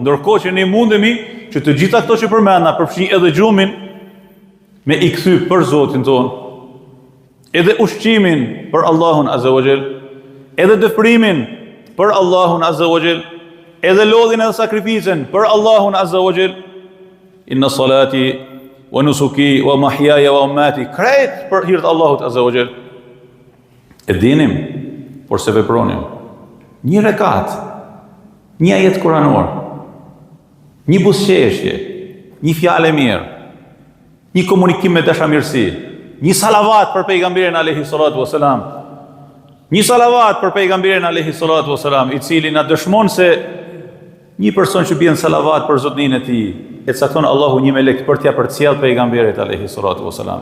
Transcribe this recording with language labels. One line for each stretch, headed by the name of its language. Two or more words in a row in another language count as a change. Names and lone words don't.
Albanian: Ndërkohë që ne mundemi që të gjitha këto që përmenda, përfshi edhe gjumin, me i kthy për Zotin tonë, edhe ushqimin për Allahun
Arabic: عز وجل,
Albanian: edhe dëfrimin për Allahun
Arabic: عز وجل,
Albanian: edhe lodhin edhe sakrificën për Allahun
Arabic: عز وجل. إن صلاتي ونسكي ومحياي ومماتي,
Albanian: krejt për hir të Allahut
Arabic: عز وجل.
Albanian: E dinim, por se vepronim. Një rekat, një ajet kuranor, një buzëqeshje, një fjalë mirë, një komunikim me dashamirësi, një salavat për pejgamberin
Arabic: عليه الصلاة والسلام,
Albanian: një salavat për pejgamberin
Arabic: عليه الصلاة والسلام,
Albanian: i cili na dëshmon se një person që bën salavat për zotnin e tij, e cakton Allahu një melek për t'ia përcjell pejgamberit
Arabic: عليه الصلاة والسلام.